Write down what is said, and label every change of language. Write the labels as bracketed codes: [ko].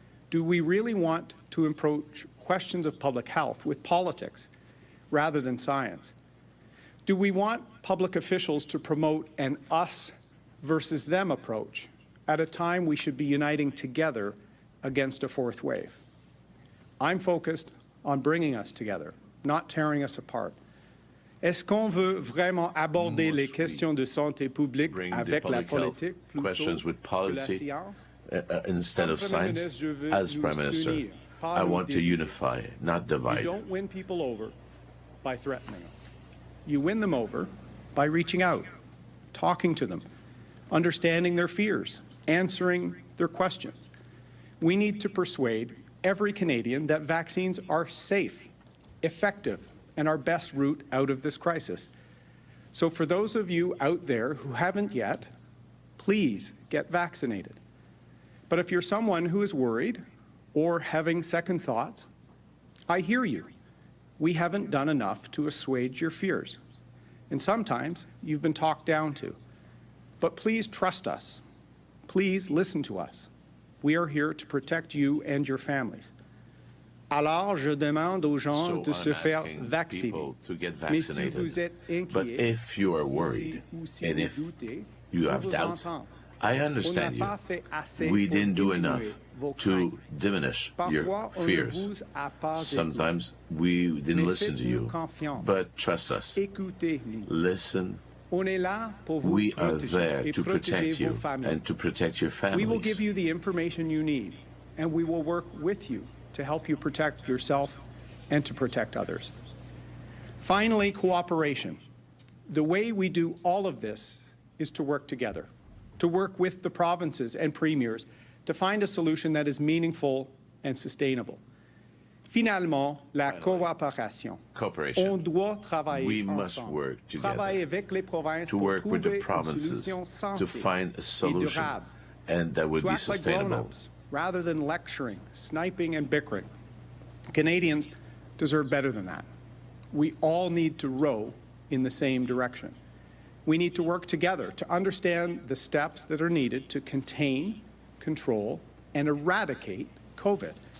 [en] Do we really want to approach questions of public health with politics rather than science? Do we want public officials to promote an us versus them approach at a time we should be uniting together against a fourth wave? I'm focused on bringing us together, not tearing us apart. [fr] Est-ce qu'on veut vraiment aborder les questions de santé publique avec la politique plutôt que la science? [en] Instead of science, as Prime Minister, I want to unify, not divide. You don't win people over by threatening them. You win them over by reaching out, talking to them, understanding their fears, answering their questions. We need to persuade every Canadian that vaccines are safe, effective, and our best route out of this crisis. So for those of you out there who haven't yet, please get vaccinated. But if you're someone who is worried or having second thoughts, I hear you. We haven't done enough to assuage your fears. And sometimes you've been talked down to. But please trust us. Please listen to us. We are here to protect you and your families. [fr] Alors, je demande aux gens de se faire vacciner. Mais si vous êtes inquiet, [en] but if you are worried, and if you have doubts, I understand you. We didn't do enough to diminish your fears. Sometimes we didn't listen to you, but trust us. Listen. We are there to protect you and to protect your families. We will give you the information you need, and we will work with you to help you protect yourself and to protect others. Finally, cooperation. The way we do all of this is to work together, to work with the provinces and premiers to find a solution that is meaningful and sustainable. [fr] Finalement, la coopération. On doit travailler [en] we must [fr] ensemble. [en] work together [fr] Avec les provinces [en] to work with the provinces to find a solution and that would be sustainable. Rather than lecturing, sniping, and bickering. Canadians deserve better than that. We all need to row in the same direction. We need to work together to understand the steps that are needed to contain, control, and eradicate COVID.